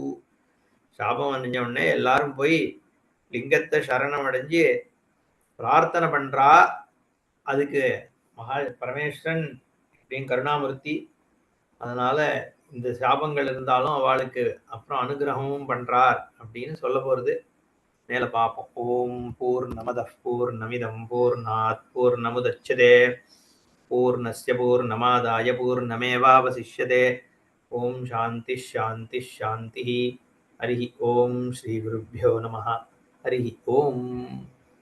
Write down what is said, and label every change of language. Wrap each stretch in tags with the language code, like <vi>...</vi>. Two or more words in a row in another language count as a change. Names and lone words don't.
<ta>சாபம் அணிஞ்ச உடனே எல்லாரும் போய் லிங்கத்தை சரணம் அடைஞ்சு பிரார்த்தனை பண்றா. அதுக்கு பரமேஸ்வரன் அப்படின்னு கருணாமூர்த்தி. அதனால இந்த சாபங்கள் இருந்தாலும் அவளுக்கு அப்புறம் அனுகிரகமும் பண்றார் அப்படின்னு சொல்ல போறது. மேல பார்ப்போம்.</ta> <sa>ॐ पूर्णमदः पूर्णमिदं पूर्णात् पूर्णमुदच्यते पूर्णस्य पूर्णमादाय पूर्णमेवावशिष्यते. ॐ शान्ति शान्ति शान्ति. हरि ॐ श्री गुरुभ्यो नमः. हरि ॐ.</sa>